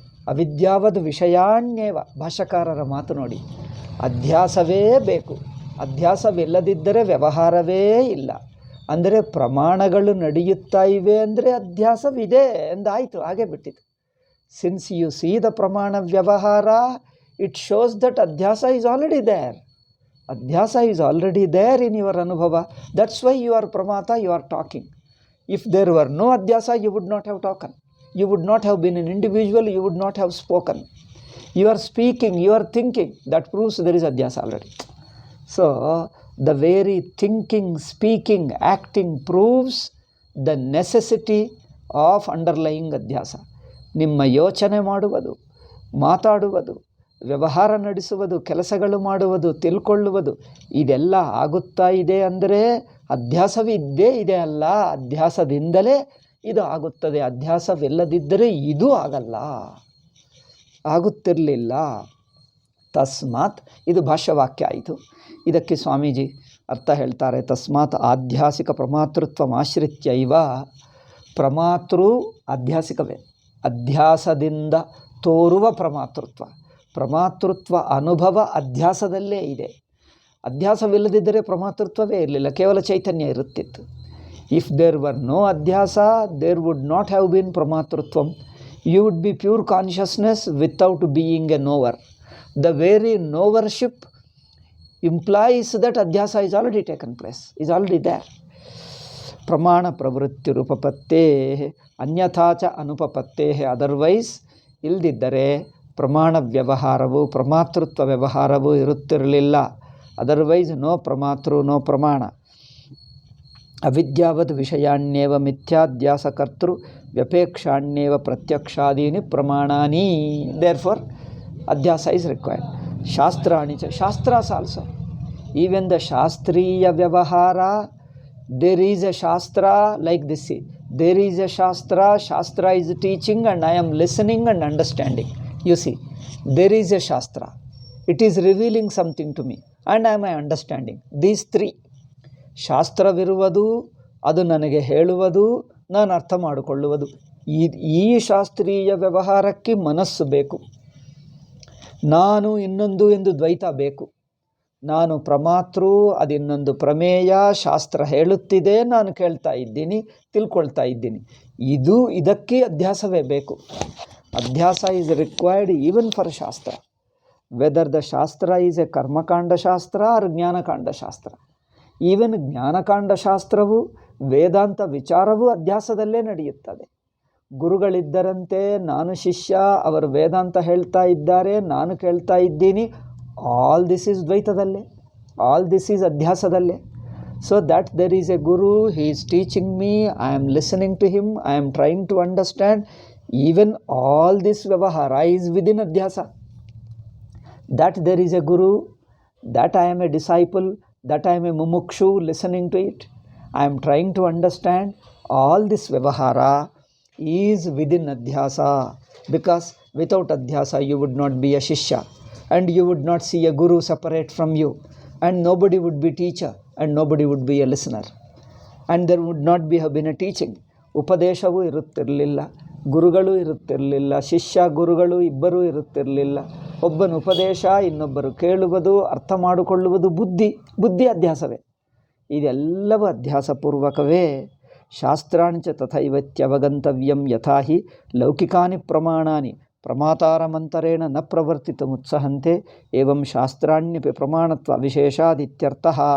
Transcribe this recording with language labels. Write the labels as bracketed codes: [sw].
[sa] ಅವಿದ್ಯಾವದ್ ವಿಷಯಾಣ್ಯೇವ, [kn] ಭಾಷ್ಯಕಾರರ ಮಾತು ನೋಡಿ, ಅಧ್ಯಾಸವೇ ಬೇಕು. ಅಧ್ಯಾಸವಿಲ್ಲದಿದ್ದರೆ ವ್ಯವಹಾರವೇ ಇಲ್ಲ. ಅಂದರೆ ಪ್ರಮಾಣಗಳು ನಡೆಯುತ್ತಾ ಇವೆ ಅಂದರೆ ಅಧ್ಯಾಸವಿದೆ ಎಂದಾಯಿತು, ಹಾಗೆ ಬಿಟ್ಟಿತು. [en] Since you see the ಪ್ರಮಾಣ ವ್ಯವಹಾರ, it shows that ಅಧ್ಯಾಸ is already there. Adhyasa is already there in your anubhava. That's why you are pramata, you are talking. If there were no adhyasa, you would not have talked. You would not have been an individual, you would not have spoken. You are speaking, you are thinking. That proves there is adhyasa already. So, the very thinking, speaking, acting proves the necessity of underlying adhyasa. [kn] ನಿಮ್ಮ ಯೋಚನೆ ಮಾಡುವುದು, ಮಾತಾಡುವುದು, ವ್ಯವಹಾರ ನಡೆಸುವುದು, ಕೆಲಸಗಳು ಮಾಡುವುದು, ತಿಳ್ಕೊಳ್ಳುವುದು, ಇದೆಲ್ಲ ಆಗುತ್ತಾ ಇದೆ ಅಂದರೆ ಅಧ್ಯಾಸವಿದ್ದೇ ಇದೆ ಅಲ್ಲ. ಅಧ್ಯಾಸದಿಂದಲೇ ಇದು ಆಗುತ್ತದೆ. ಅಧ್ಯಾಸವಿಲ್ಲದಿದ್ದರೆ ಇದು ಆಗಲ್ಲ, ಆಗುತ್ತಿರಲಿಲ್ಲ. ತಸ್ಮಾತ್, ಇದು ಭಾಷ್ಯವಾಕ್ಯ ಆಯಿತು. ಇದಕ್ಕೆ ಸ್ವಾಮೀಜಿ ಅರ್ಥ ಹೇಳ್ತಾರೆ. [sa] ತಸ್ಮಾತ್ ಆಧ್ಯಾಸಿಕ ಪ್ರಮಾತೃತ್ವಮಾಶ್ರಿತ್ಯ ಇವ. [kn] ಪ್ರಮಾತೃ ಅಧ್ಯಾಸಿಕವೇ, ಅಧ್ಯಾಸದಿಂದ ತೋರುವ ಪ್ರಮಾತೃತ್ವ. ಪ್ರಮಾತೃತ್ವ ಅನುಭವ ಅಧ್ಯಾಸದಲ್ಲೇ ಇದೆ. ಅಧ್ಯಾಸವಿಲ್ಲದಿದ್ದರೆ ಪ್ರಮಾತೃತ್ವವೇ ಇರಲಿಲ್ಲ, ಕೇವಲ ಚೈತನ್ಯ ಇರುತ್ತಿತ್ತು. [en] If there were no ಅಧ್ಯಾಸ, there would not have been ಪ್ರಮಾತೃತ್ವಂ. You would be pure consciousness without being a knower. The very knowership implies that adhyasa is already taken place, is already there. [sa] ಪ್ರಮಾಣ ಪ್ರವೃತ್ತಿ ರೂಪಪತ್ತೇ ಅನ್ಯಥಾಚ ಅನುಪಪತ್ತೇ. [en] otherwise [kn] ಇಲ್ಲದಿದ್ದರೆ ಪ್ರಮಾಣ ವ್ಯವಹಾರವು, ಪ್ರಮಾತೃತ್ವ ವ್ಯವಹಾರವು ಇರುತ್ತಿರಲಿಲ್ಲ. [en] Otherwise no ಪ್ರಮಾತೃ, no ಪ್ರಮಾಣ. [sa] ಅವಿದ್ಯಾವದ್ ವಿಷಯಾಣ್ಯೇವ ಮಿಥ್ಯಾಧ್ಯಾಸಕರ್ತೃ ವ್ಯಪೇಕ್ಷಾಣ್ಯೇವ ಪ್ರತ್ಯಕ್ಷಾದೀನಿ ಪ್ರಮಾಣಾನಿ. [en] Therefore adhyasa is required. [sa] ಶಾಸ್ತ್ರಾಣಿ ಚ, [en] Shastras also. Even the shastriya vyavahara, there is a shastra like this. There is a shastra, shastra is teaching and I am listening and understanding. You see, there is a shastra. It is revealing something to me and I am understanding. These three. [kn] ಶಾಸ್ತ್ರವಿರುವುದು, ಅದು ನನಗೆ ಹೇಳುವುದು, ನಾನು ಅರ್ಥ ಮಾಡಿಕೊಳ್ಳುವುದು. ಈ ಶಾಸ್ತ್ರೀಯ ವ್ಯವಹಾರಕ್ಕೆ ಮನಸ್ಸು ಬೇಕು. ನಾನು ಇನ್ನೊಂದು ಎಂದು ದ್ವೈತ ಬೇಕು. ನಾನು ಪ್ರಮಾತೃ, ಅದಿನ್ನೊಂದು ಪ್ರಮೇಯ. ಶಾಸ್ತ್ರ ಹೇಳುತ್ತಿದೆ, ನಾನು ಕೇಳ್ತಾ ಇದ್ದೀನಿ, ತಿಳ್ಕೊಳ್ತಾ ಇದ್ದೀನಿ. ಇದಕ್ಕೆ ಅಧ್ಯಾಸವೇ ಬೇಕು. [en] Adhyasa is required even for Shastra. Whether the Shastra is a Karmakanda Shastra or Jnanakanda Shastra. Even Jnanakanda Shastravu, [kn] ವೇದಾಂತ ವಿಚಾರವು ಅಧ್ಯಾಸದಲ್ಲೇ ನಡೆಯುತ್ತದೆ. ಗುರುಗಳಿದ್ದರಂತೆ, ನಾನು ಶಿಷ್ಯ, ಅವರು ವೇದಾಂತ ಹೇಳ್ತಾ ಇದ್ದಾರೆ, ನಾನು ಕೇಳ್ತಾ ಇದ್ದೀನಿ. [en] All this is ದ್ವೈತದಲ್ಲೇ, all this is ಅಧ್ಯಾಸದಲ್ಲೇ. So that there is a guru, he is teaching me, I am listening to him, I am trying to understand. Even all this vyavahara is within adhyasa. That there is a guru, that I am a disciple, that I am a mumukshu listening to it. I am trying to understand. All this vyavahara is within adhyasa. Because without adhyasa you would not be a shishya. And you would not see a guru separate from you. And nobody would be teacher. And nobody would be a listener. And there would not have been a teaching. [kn] ಉಪದೇಶವೂ ಇರುತ್ತಿರಲಿಲ್ಲ, ಗುರುಗಳು ಇರುತ್ತಿರಲಿಲ್ಲ, ಶಿಷ್ಯ ಗುರುಗಳು ಇಬ್ಬರೂ ಇರುತ್ತಿರಲಿಲ್ಲ. ಒಬ್ಬನ ಉಪದೇಶ, ಇನ್ನೊಬ್ಬರು ಕೇಳುವುದು, ಅರ್ಥ ಮಾಡಿಕೊಳ್ಳುವುದು ಬುದ್ಧಿ ಅಧ್ಯಾಸವೇ. ಇದೆಲ್ಲವೂ ಅಧ್ಯಾಸಪೂರ್ವಕವೇ. [sa] ಶಾಸ್ತ್ರಾಣಿ ಚ ತಥೈವತ್ಯವಗಂತವ್ಯಂ ಯಥಾ ಹಿ ಲೌಕಿಕಾನಿ ಪ್ರಮಾಣಾನಿ ಪ್ರಮಾತಾರಮಂತರೇಣ ನ ಪ್ರವರ್ತಿತುಮುತ್ಸಹಂತೆ ಏವಂ ಶಾಸ್ತ್ರಾಣ್ಯಪಿ ಪ್ರಮಾಣತ್ವ ವಿಶೇಷಾದಿತ್ಯರ್ಥಃ.